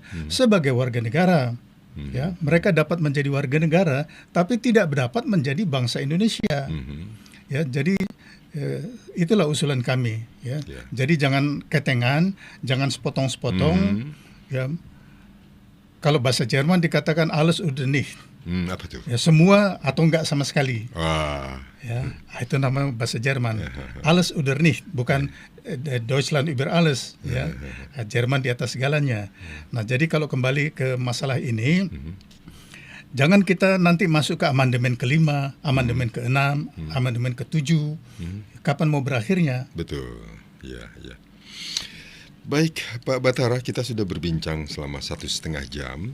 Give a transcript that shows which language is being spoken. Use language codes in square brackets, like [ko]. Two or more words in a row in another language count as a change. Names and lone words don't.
[id] Sebagai warga negara, ya, mereka dapat menjadi warga negara, tapi tidak dapat menjadi bangsa Indonesia. Ya, jadi itulah usulan kami. Ya. Ya. Jadi jangan ketengan, jangan sepotong-sepotong. Ya. Kalau bahasa Jerman dikatakan [de] alles oder nicht. [id] Apa tuh? Ya, semua atau enggak sama sekali. Wah. Ya, itu nama bahasa Jerman. [de] Alles oder nicht, [id] bukan [de] Deutschland über alles. [id] Ya, Jerman di atas segalanya. Nah, jadi kalau kembali ke masalah ini, jangan kita nanti masuk ke amandemen ke-5, amandemen ke-6, amandemen ke-7. Kapan mau berakhirnya? Betul. Ya, ya. Baik, Pak Batara, kita sudah berbincang selama 1,5 jam.